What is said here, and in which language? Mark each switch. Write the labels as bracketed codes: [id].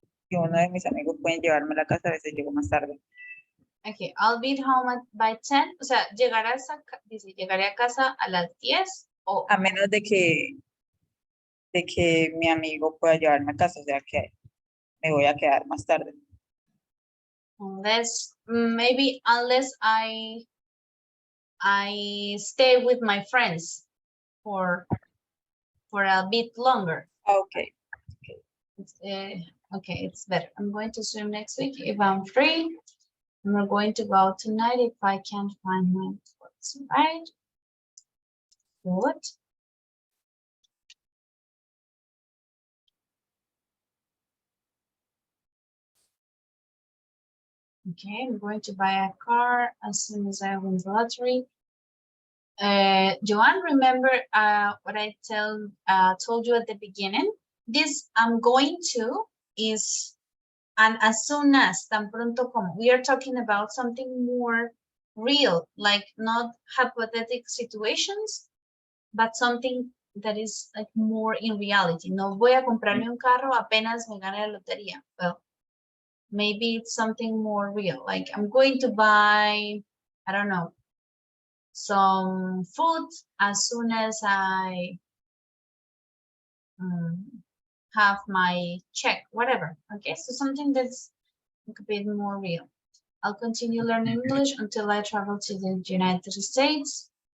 [es] Y uno de mis amigos pueden llevarme a la casa, a veces llego más tarde. [en] Okay, I'll be at home by 10. [es] O sea, llegaré a casa a las 10 o... A menos de que mi amigo pueda llevarme a casa, o sea que me voy a quedar más tarde. [en] Unless I stay with my friends for a bit longer. Okay. Okay, it's better. I'm going to swim next week if I'm free. And we're going to go out tonight if I can't find my clothes, right? Good. Okay, I'm going to buy a car as soon as I win the lottery. Joanne, remember what I told you at the beginning? This I'm going to is and as soon as, [es] tan pronto como. [en] We are talking about something more real, like not hypothetical situations, but something that is like more in reality. [es] No voy a comprarme un carro apenas me gane la lotería. [en] Well, maybe it's something more real. Like I'm going to buy, I don't know, some food as soon as I have my check, whatever. Okay, so something that's a bit more real. I'll continue learning English until I travel to the United States.